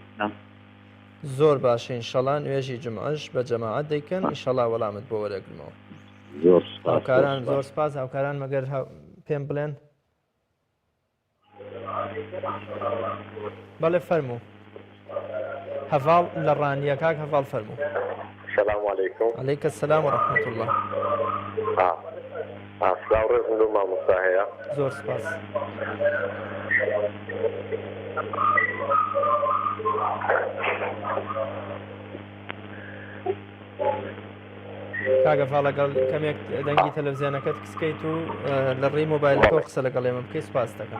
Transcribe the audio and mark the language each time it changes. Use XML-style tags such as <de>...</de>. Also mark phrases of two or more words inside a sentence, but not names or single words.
<ckb>زۆر باشە ئینشاءڵڵا نوێژی جمعەش بە جەماعەت دەیکەن ئینشاءڵڵا وەڵامت بۆ وەرەگرمەوە هاوکاران زۆر سپاس هاوکاران مەگەر پێم بڵێن بەڵێ فەرموو هەڤاڵ لە ڕانیە کاک هەڤاڵ فەرموو</ckb> <ar>السلام عليكم. عليك السلام ورحمة الله.</ar> <ckb>سلااو ڕێزم لەو مامۆستا هەیە زۆر سپاس. کاگە فاڵ لەگەڵ کەمێک دەنگی تەلەڤیزیۆنەکەت کسکەیت و لە ڕێی مۆبایلەکەەوە قسە لەگەڵ ئێمە بکەی سپاس دەکەم.</ckb>